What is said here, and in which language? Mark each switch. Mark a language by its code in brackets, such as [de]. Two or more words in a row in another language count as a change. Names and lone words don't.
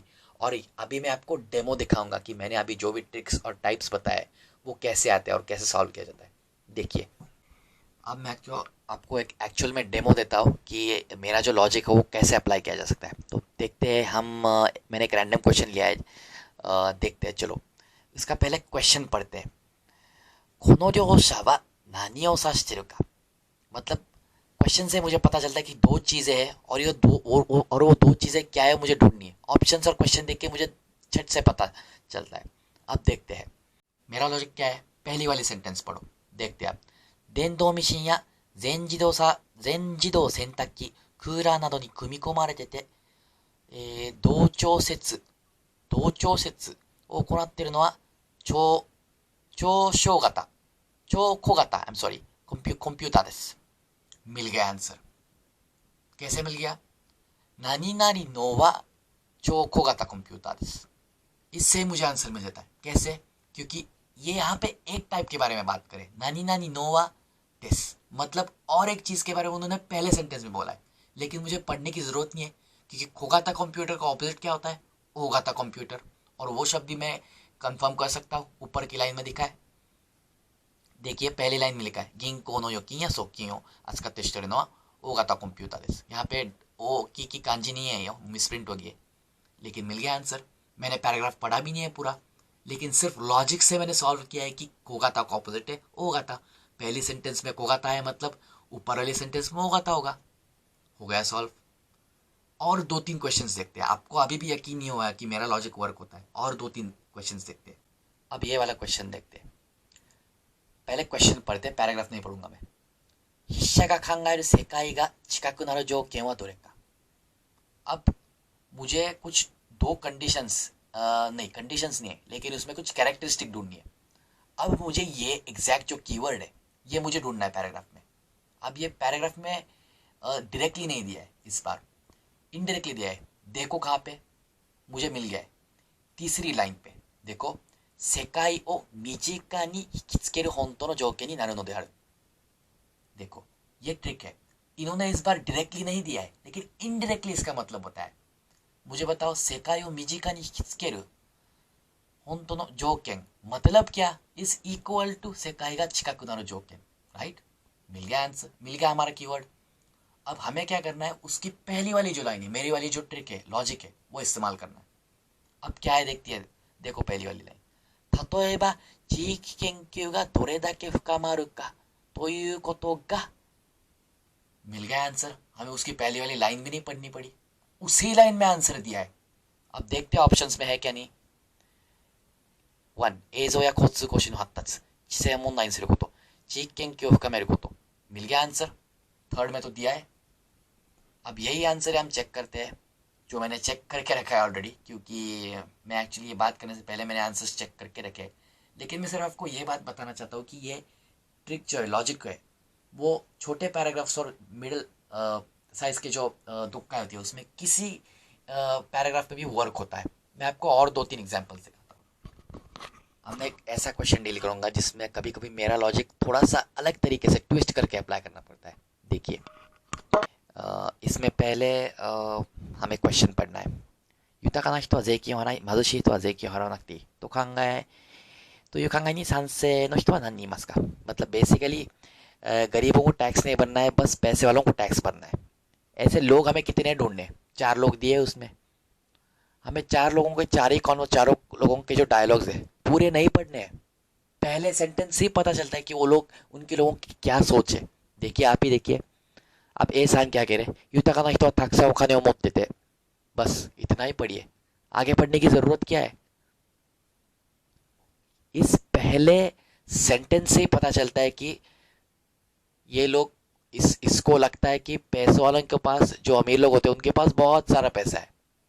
[hi] और अभी मैं आपको डेमो दिखाऊंगा कि मैंने अभी जो भी ट्रिक्स और टाइप्स बताए वो कैसे आते हैं और कैसे सॉल्व किया जाता है. देखिए, अब मैं आपको एक एक्चुअल में डेमो देता हूँ कि मेरा जो लॉजिक है वो कैसे अप्लाई किया जा सकता है. तो देखते हैं हम. मैंने एक [en] random question [hi] लिया है. देखते हैं, चलो इसका पहले क्वेश्चन पढ़ते हैं. [ja] この両者は何を指してるか. [hi] मतलब क्वेश्चन से मुझे पता चलता है कि दो चीजें हैं और ये दो और वो दो चीजें क्या है मुझे ढूंढनी है. ऑप्शंस और क्वेश्चन देख के मुझे झट से पता चलता है. अब देखते हैं मेरा लॉजिक क्या है. पहली वाली सेंटेंस पढ़ो, देखते हैं आप. [ja] 電動ミシンや全自動洗濯機、クーラーなどに組み込まれてて、同調節を行っているのは超小型、超小型、 [en] I'm sorry、 [ja] コンピューターです。 [hi] मिल गया आंसर. कैसे मिल गया? [ja] 何々のは超小型कंप्यूटरです. [hi] इससे मुझे आंसर मिल जाता है. कैसे? क्योंकि ये यहाँ पे एक टाइप के बारे में बात करें. [ja] 何々のはです, [hi] मतलब और एक चीज के बारे में उन्होंने पहले सेंटेंस में बोला है, लेकिन मुझे पढ़ने की जरूरत नहीं है, क्योंकि [ja] 小型コンピューター [hi] का ऑपोजिट क्या होता है? [ja] 大型コンピューター. [hi] और वो शब्द भी मैं कंफर्म कर सकता हूँ, ऊपर की लाइन में दिखा है. देखिए पहली लाइन में लिखा है [ja] 銀行の預金や側金を扱ってしているのは大型コンピューターです. [hi] यहाँ पे ओ की कांजी नहीं है, ये मिसप्रिंट हो गई, लेकिन मिल गया आंसर. मैंने पैराग्राफ पढ़ा भी नहीं है पूरा, लेकिन सिर्फ लॉजिक से मैंने सॉल्व किया है कि कोगाता का ऑपोजिट है ओगाता. पहली सेंटेंस में कोगाता है, मतलब ऊपर वाली सेंटेंस में ओगाता होगा. हो गया सॉल्व. और दो तीन क्वेश्चंस देखते हैं. आपको अभी भी यकीन नहीं हुआ कि मेरा लॉजिक वर्क होता है. और दो तीन क्वेश्चंस देखते हैं. अब ये वाला क्वेश्चन देखते हैं. पहले क्वेश्चन पढ़ते हैं, पैराग्राफ नहीं पढ़ूंगा मैं. [ja] 筆者が考える世界が近くなる条件はどれか. [hi] अब मुझे कुछ दो कंडीशंस, नहीं कंडीशंस नहीं है, लेकिन उसमें कुछ कैरेक्टरिस्टिक ढूंढनी है. अब मुझे ये एग्जैक्ट जो कीवर्ड है ये मुझे ढूंढना है पैराग्राफ में. अब ये पैराग्राफ में डायरेक्टली नहीं दिया है, इस बार इनडायरेक्टली दिया है. देखो कहाँ पे मुझे मिल गया है. तीसरी लाइन पे देखो, [ja] 世界を身近に引きつける本当の条件になるのである. [hi] देखो ये ट्रिक है. इन्होंने इस बार डायरेक्टली नहीं दिया है, लेकिन इनडायरेक्टली इसका मतलब होता है. मुझे बताओ, [ja] 世界を身近に引きつける本当の条件, [hi] मतलब क्या? [en] is equal to [ja] 世界が近くなる条件. [hi] राइट, मिल गया आंसर, मिल गया हमारा कीवर्ड. अब हमें क्या करना है? उसकी पहली वाली जो लाइन है, मेरी वाली जो ट्रिक है, लॉजिक है, वो इस्तेमाल करना है. अब क्या है देखती है. देखो पहली वाली लाइन, [ja] 例えば地域研究がどれだけ深まるかということが. [hi] मिल गया आंसर. हमें उसकी पहली वाली लाइन भी नहीं पढ़नी पड़ी, उसी लाइन में आंसर दिया है. अब देखते हैं ऑप्शंस में है क्या नहीं. 1. [ja] 映像や交通工事の発達、地政問題にすること、地域研究を深めること. [hi] मिल गया आंसर. थर्ड में तो दिया है. अब यही आंसर है, हम चेक करते हैं, जो मैंने चेक करके रखा है ऑलरेडी, क्योंकि मैं एक्चुअली ये बात करने से पहले मैंने आंसर्स चेक करके रखे हैं. लेकिन मैं सिर्फ आपको ये बात बताना चाहता हूँ कि ये ट्रिक जो है, लॉजिक है, वो छोटे पैराग्राफ्स और [en] middle size [hi] के जो तुक्का होती है उसमें किसी पैराग्राफ में भी वर्क होता है. मैं आपको और दो तीन एग्जाम्पल दिखाता हूँ. अब मैं एक ऐसा क्वेश्चन डील करूँगा जिसमें कभी कभी मेरा लॉजिक थोड़ा सा अलग तरीके से ट्विस्ट करके अप्लाई करना पड़ता है. देखिए, इसमें पहले हमें क्वेश्चन पढ़ना है. [ja] 豊かな人は税金を払い、貧しい人は税金を払わなくていいという考えに賛成の人は何人いますか? [hi] मतलब बेसिकली गरीबों को टैक्स नहीं भरना है, बस पैसे वालों को टैक्स भरना है. ऐसे लोग हमें कितने ढूंढने? 4 लोग दिए उसमें. हमें 4 लोगों के चारों लोगों के जो डायलॉग्स है पूरे नहीं पढ़ने हैं. पहले सेंटेंस से ही पता चलता है कि वो लोग, उनके लोगों की क्या सोच है. देखिए, आप ही देखिए. अब ए सान क्या कह रहे हैं? [ja] 豊かな人はたくさんお金を持ってて. [hi] बस इतना ही पढ़िए, आगे पढ़ने की जरूरत क्या है? इस पहले सेंटेंस से ही पता चलता है कि ये लोग इसको लगता है कि पैसे वालों के पास, जो अमीर लोग होते हैं उनके पास बहुत सारा पैसा है।